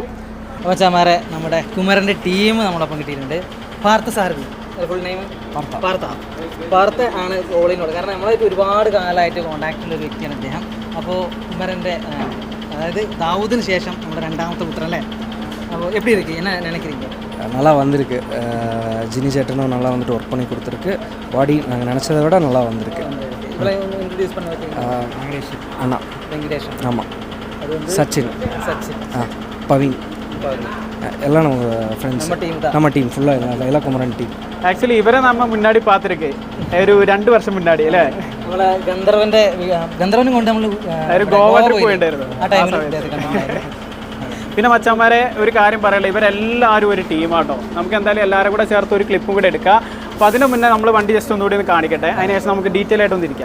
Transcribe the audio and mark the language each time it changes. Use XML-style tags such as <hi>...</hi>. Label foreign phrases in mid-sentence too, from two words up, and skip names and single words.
<ml>മച്ചാമാരെ നമ്മുടെ കുമരന്റെ ടീം നമ്മളൊപ്പം കിട്ടിയിട്ടുണ്ട്. പാർത്ഥ സാർ, ഫുൾ നെയിം പാർത്ഥ ആണ് ഓളിനോട്. കാരണം നമ്മളായിട്ട് ഒരുപാട് കാലമായിട്ട് കോൺടാക്റ്റുള്ള ഒരു വ്യക്തിയാണ് അദ്ദേഹം. അപ്പോൾ കുമരന്റെ അതായത് ദാവൂദിന് ശേഷം നമ്മുടെ രണ്ടാമത്തെ പുത്രൻ അല്ലേ?</ml> <ta>അപ്പോൾ எப்படி இருக்கு, என்ன நினைக்கிறீங்க? நல்லா வந்திருக்கு. ஜினி சேட்டனும் நல்லா வந்துட்டு ஒர்க் பண்ணி கொடுத்துருக்கு. பாடி நாங்கள் நினச்சதை விட நல்லா வந்திருக்கு. இன்ட்ரடியூஸ் பண்ண வெங்கடேஷ் அண்ணா, வெங்கடேஷ் ஆமாம், சச்சின், பவின் எல்லாம் நம்ம ஃப்ரெண்ட்ஸ், நம்ம டீம் ஃபுல்லாக எல்லாம் குமரன் டீம்.</ta> <ml>ആക്ച്വലി ഇവരെ</ml> <ta>நம்ம முன்னாடி பாத்திருக்கே</ta> <ml>ഒരു 2 വർഷം മുന്നാടി അല്ലേ? നമ്മളെ ഗന്ധർവനും കൊണ്ട് നമ്മൾ ഗോവ ട്രിപ്പ് പോയിണ്ടായിരുന്നു ആ ടൈമിൽ. പിന്നെ മച്ചന്മാരെ ഒരു കാര്യം പറയല്ലേ, ഇവരെല്ലാവരും ഒരു ടീമാട്ടോ. നമുക്ക് എന്തായാലും എല്ലാവരും കൂടെ ചേർത്ത് ഒരു ക്ലിപ്പും കൂടെ എടുക്കാം. അപ്പോൾ അതിന് മുന്നേ നമ്മൾ വണ്ടി ജസ്റ്റ് ഒന്നുകൂടി ഒന്ന് കാണിക്കട്ടെ, അതിനുശേഷം നമുക്ക് ഡീറ്റെയിൽ ആയിട്ട് ഒന്നിരിക്കാം.</ml>